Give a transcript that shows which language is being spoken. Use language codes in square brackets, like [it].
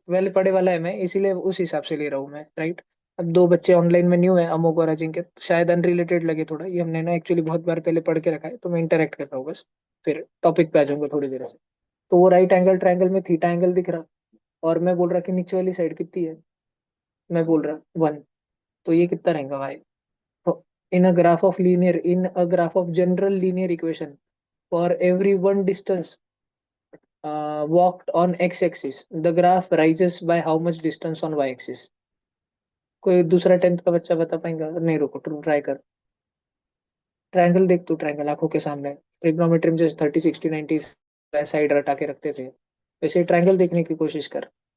[hi] Well पढ़े वाला है मैं, इसीलिए उस हिसाब से ले रहा हूँ मैं, राइट। अब दो बच्चे ऑनलाइन में न्यू है, अमोक और अजिंक्य, तो शायद अनरिलेटेड लगे थोड़ा, ये हमने ना एक्चुअली बहुत बार पहले पढ़ के रखा है, तो मैं इंटरेक्ट कर रहा हूँ बस। फिर टॉपिक पे आ जाऊंगा थोड़ी देर से। तो वो राइट एंगल ट्रायंगल में थीटा एंगल दिख रहा, और मैं बोल रहा कि नीचे वाली साइड कितनी है? मैं बोल रहा 1। तो ये कितना रहेगा भाई? [en] In a graph of general linear equation, for every one distance walked on x axis, the graph rises by how much distance on y axis? [hi] कोई दूसरा 10th का बच्चा बता पाएगा? नहीं, रुको, तुम ट्राई कर। ट्रायंगल देख तू, ट्रायंगल आंखों के सामने। ट्रिग्नोमेट्री में जैसे 30 60 90 साइड रटा के रखते थे, वैसे ट्रायंगल देखने की कोशिश कर।